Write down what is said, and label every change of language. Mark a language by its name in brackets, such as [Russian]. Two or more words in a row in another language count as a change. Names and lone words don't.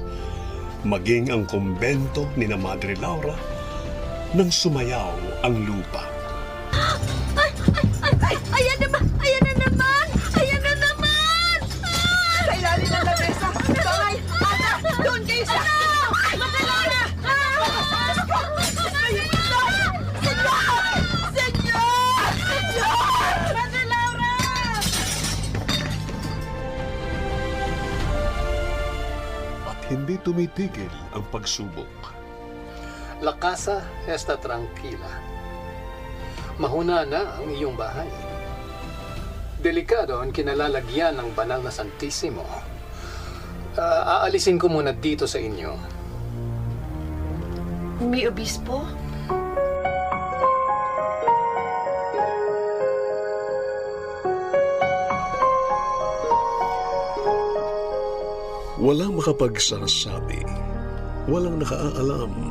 [Filipino] Maging ang kumbento ni na Madre Laura nang sumayaw ang lupa. Ayan naman! Ayan na naman! Ayan na naman! Sa ilalim ng lamesa! Bangay! Ana! Doon kayo sa... Matalala! Senyor! Senyor! Senyor! Madre Laura! At hindi tumitigil ang pagsubok. [Spanish] La casa está tranquila. [Filipino] Mahuna na ang iyong bahay. Delikado ang kinalalagyan ng banal na Santissimo. Aalisin ko muna dito sa inyo. [Spanish] Mi Obispo? [Filipino] Walang makapagsasabi, walang nakaalam.